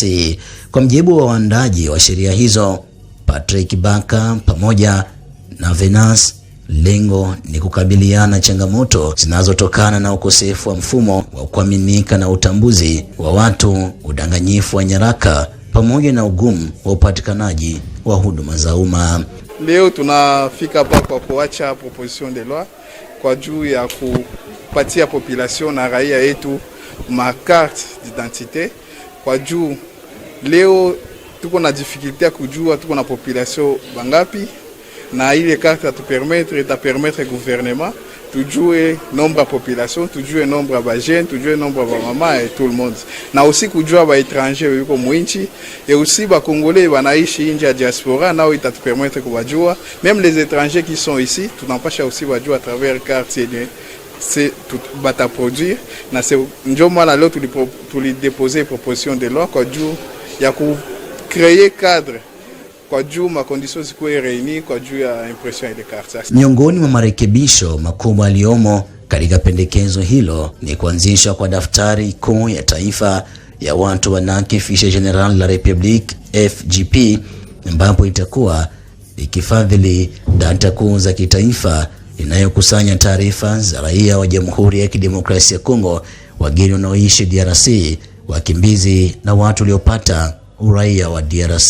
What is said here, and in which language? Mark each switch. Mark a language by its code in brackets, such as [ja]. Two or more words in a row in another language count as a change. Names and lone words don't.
[sw] Kwa mjibu wa waandaji wa sheria hizo, Patrick Baka pamoja na Venance, lengo ni kukabiliana changamoto zinazotokana na ukosefu wa mfumo wa kuaminika na utambuzi wa watu, udanganyifu wa nyaraka pamoja na ugumu wa upatikanaji wa huduma za umma. Leo tunafika hapa kwa kuacha [fr] proposition de loi [sw] kwa juu ya kupatia population na raia yetu ma [fr] carte d'identité [sw] kwa juu leo tuko na difficulté ya kujua tuko na population bangapi, na ile [fr] carte ta permettre gouvernement [sw] tujue nombre ya population, tujue nombre ya bajene, tujue nombre ya mama [fr] et tout le monde, [sw] na aussi kujua ba étranger yuko mwinchi [fr] et aussi [sw] ba congolais banaishi nje ya diaspora, nao itatupermettre kubajua [fr] même les étrangers qui sont ici, [sw] tunapasha aussi bajua [fr] à travers carte c'est tout [sw] bata produire na c'est ndio mwana leo [fr] déposer proposition de loi [sw] kwa juu ya ku [fr] créer cadre [sw] kwa juu ma conditions zikuwe reuni kwa juu ya impression ile carte. Miongoni mwa marekebisho makubwa aliyomo katika pendekezo hilo ni kuanzishwa kwa daftari kuu ya taifa ya watu wanake, Fiche General la Republique FGP, ambapo itakuwa ikifadhili data kuu za kitaifa inayokusanya taarifa za raia wa Jamhuri ya Kidemokrasia ya Kongo, wageni wanaoishi DRC, wakimbizi na watu waliopata uraia wa DRC.